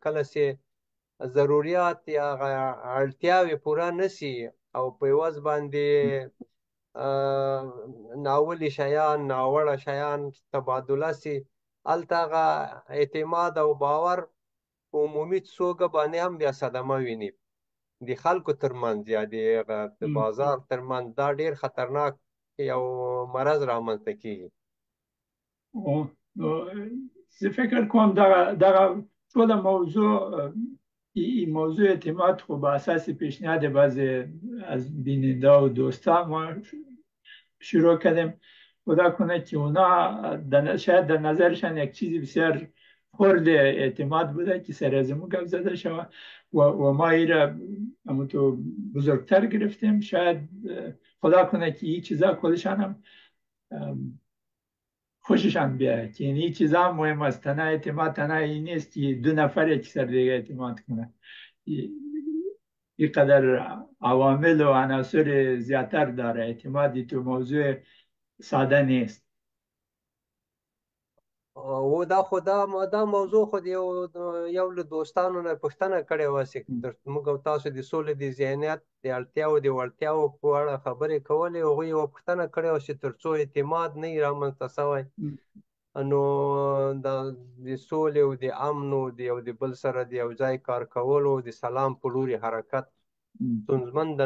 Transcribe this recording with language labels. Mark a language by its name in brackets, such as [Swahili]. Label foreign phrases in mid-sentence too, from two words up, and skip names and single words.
[Pashto] کله چې ضروریات یا اړتیاوې پوره نشي او په عوض باندې ناولي شیان، ناوړه شیان تبادله سي، هلته هغه اعتماد او باور په عمومي توګه باندې هم بیا صدمه ویني د خلکو ترمنځ یا د بازار ترمنځ. دا ډیر خطرناک یو مرض رامنځته کیږي. زه فکر کوم دغه ټوله موضوع اعتماد خو [Persian] به اساس پیشنهاد بعضی از بیننده و دوستان ما شروع کردیم. خدا کنه که اونا شاید در نظرشان یک چیزی بسیار خرد اعتماد بوده که سر از مو گپ زده شود و ما ای را همونطور بزرگتر گرفتیم. شاید خدا کنه که این چیزا کلشان هم خوششان بیاید که این چیزا مهم است. تنها اعتماد تنها این نیست که دو نفر یک سر دیگه اعتماد کنه. اینقدر عوامل و عناصر زیادتر داره. اعتمادی تو موضوع ساده نیست. [Pashto] او دا موضوع خو یو له دوستانو نه پوښتنه کړې وه چې موږ او تاسو د سولې د ذهنیت د اړتیاو د وړتیاو په اړه خبرې کولې. هغوی یوه پوښتنه کړې وه چې تر څو اعتماد نه وي رامنځته سوی، نو د سولې او د امن او د یو د بل سره د یو ځای کار کولو د سلام په لوري حرکت ستونزمن ده.